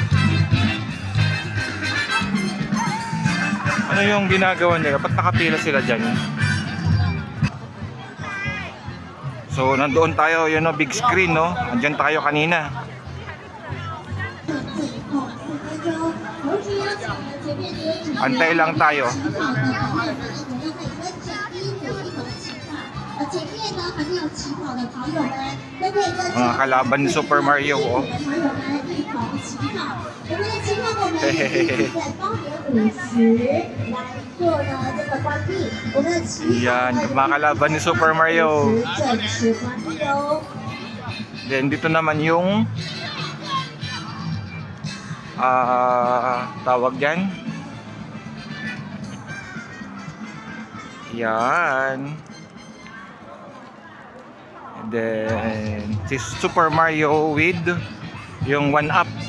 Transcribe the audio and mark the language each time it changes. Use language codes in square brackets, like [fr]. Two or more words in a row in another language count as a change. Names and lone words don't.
[tl] Ano yung ginagawa nila? Ba't nakapila sila dyan? So, nandoon tayo, yun o, [en] big screen, [tl] no? Andyan tayo kanina. Antay lang tayo. [zh] 前面呢还没有起跑的跑友们，都可以跟 [tl] Mga kalaban ni Super Mario, [zh] 朋 oh. 友们一同起跑。我们的起跑我们已经在8:50来做了这个关闭，我们的起跑 [tl] Yan, mga kalaban ni Super Mario. [zh] 正式关闭哦。 [tl] Then dito naman yung tawag dyan. Yan. [en] And then [tl] si Super Mario with yung 1-up.